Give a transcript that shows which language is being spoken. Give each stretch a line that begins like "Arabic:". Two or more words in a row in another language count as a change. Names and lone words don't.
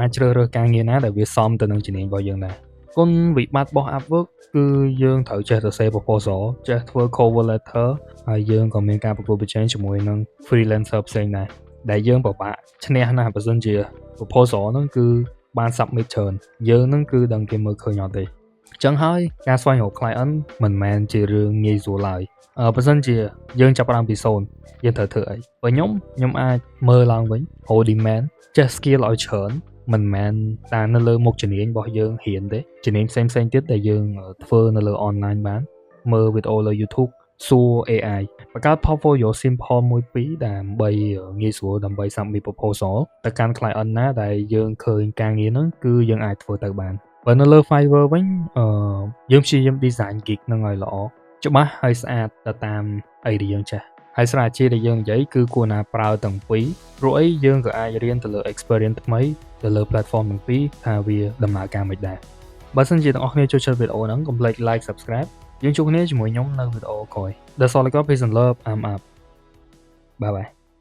Khmer: អាចជ្រើសរើសការងារណាដែលវាសមទៅនឹងជំនាញរបស់យើងដែរគុណវិបត្តិរបស់ Upwork គឺយើងត្រូវចេះសរសេរ proposal ចេះធ្វើ
English: cover letter
Khmer: ហើយយើងក៏មានការប្រកួតប្រជែងជាមួយនឹង freelancer ផ្សេងដែរដែលយើងពិបាកឈ្នះណាស់បើសិនជា proposal ហ្នឹងគឺបាន submit ច្រើនយើងហ្នឹងគឺ ដឹងគេមើលឃើញអត់ទេអញ្ចឹងហើយការស្វែងរក client មិនមែនជារឿងងាយស្រួលឡើយបើសិនជាយើងចាប់ផ្ដើមពី0យើងត្រូវធ្វើអីបើខ្ញុំអាចមើលឡើងវិញ
English: hold demand
Khmer: ចេះ skill ឲ្យច្រើនមិនមែ នតែនៅលើមុខជំនាញរបស់យើងរៀនទេជំនាញផ្សេងៗទៀតដែលយើងធ្វើនៅលើ online បានមើលវីដេអូលើ YouTube សួរ AI បង្កើត
English: portfolio simple
Khmer: មួយពីរដើម្បីងាយស្រួលដើម្បី submit proposal ទៅកាន់ client ណាដែលយើងឃើញការងារហ្នឹងគឺយើងអាចធ្វើទៅបានបើនៅលើ Fiverr វិញយើងព្យាយាម
English: design gig
Khmer: ហ្នឹងឲ្យល្អច្បាស់ហើយស្អាតទៅតាមអីដែលយើងចេះហើយស្រាវជ្រាវដែលយើងនិយាយគឺគួរណាប្រើទាំងពីរព្រោះអីយើងក៏អាចរៀនទៅលើ experience ថ្មីទៅលើ platform ទាំងពីរថាវាដំណើរការមិនដែរបើសិនជាទាំងអស់គ្នាចូលចិត្តវីដេអូហ្នឹងកុំភ្លេច
English: like subscribe
Khmer: យើងជួបគ្នាជាមួយខ្ញុំនៅវីដេអូក្រោយ
English: That's all I got. Peace and love. I'm up. Bye bye.